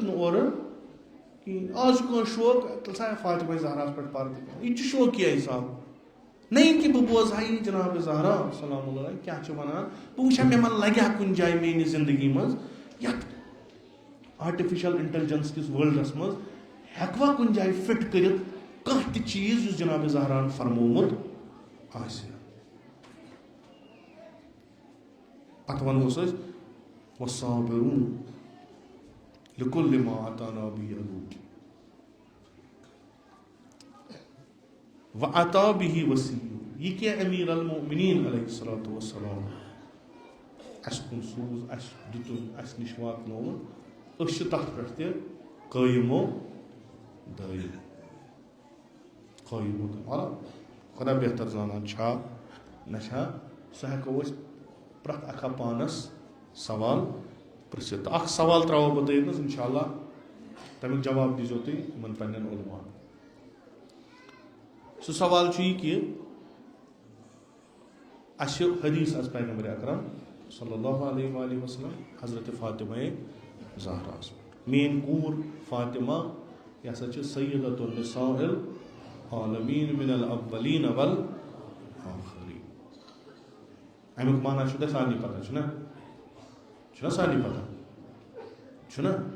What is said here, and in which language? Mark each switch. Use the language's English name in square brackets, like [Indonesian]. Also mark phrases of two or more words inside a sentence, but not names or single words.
[Kashmiri] نہٕ اورٕ کِہیٖنۍ آز چھُ کٲنٛسہِ شوق تیٚلہِ سا فاطمہ زہراہس پٮ۪ٹھ پردٕ کَرُن یہِ تہِ چھُ شوقیا حِساب نہ یہِ کہِ بہٕ بوزٕ ہا یہِ جناب زہرا [Arabic] سلام اللہ [Kashmiri] کیٛاہ چھِ وَنان بہٕ وٕچھِ ہا مےٚ ما لگہِ ہا کُنہِ جایہِ میٛانہِ زندگی منٛز یَتھ [English] artificial intelligence [Kashmiri] کِس وٲلڈس منٛز ہٮ۪کوا کُنہِ جایہِ فِٹ کٔرِتھ کانٛہہ تہِ چیٖز یُس جناب زہراہن فرمومُت آسہِ پتہٕ وَنہوس أسۍ [Arabic] وَالصابِرُونَ لِكُلِّ مَا أَتَانَا بِهِ الْوُجُودُ وَأَتَى بِهِ وَسِيلٌ [Kashmiri] یہِ کیٛاہ أمیٖر المؤمنیٖن [Arabic] علیہ الصلاۃ وَالسلام [Kashmiri] اَسہِ کُن سوٗز اَسہِ دیُتُن اَسہِ نِش واتنووُن أسۍ چھِ تَتھ پٮ۪ٹھ تہِ قٲیِمو دٲیِم مطلب خۄدا بہتر زانان چھا نہ چھا سُہ ہٮ۪کو أسۍ پرٛٮ۪تھ اکھا پانس سوال پرٛژھِتھ تہٕ اکھ سوال ترٛاوو بہٕ تۄہہِ ییٚتنس [Arabic] انشاء اللہ [Kashmiri] تمیُک جواب دیٖزیو تُہۍ یِمن پننٮ۪ن علماہن سُہ سوال چھُ یہِ کہِ اَسہِ چھِ حدیٖث حظ پیغمبر اکرم [Arabic] صلی اللہ علیہ وآلہ وسلم [Kashmiri] حضرت فاطمہ زہراہس میٲنۍ کوٗر فاطمہ یہِ ہسا چھِ [Arabic] سیدۃ النساء العالمیٖن من الاولین والآخرین [Kashmiri] امیُک معنی چھُ تۄہہِ سارنٕے پتہ چھُنہ سارنٕے پتہ چھُنہ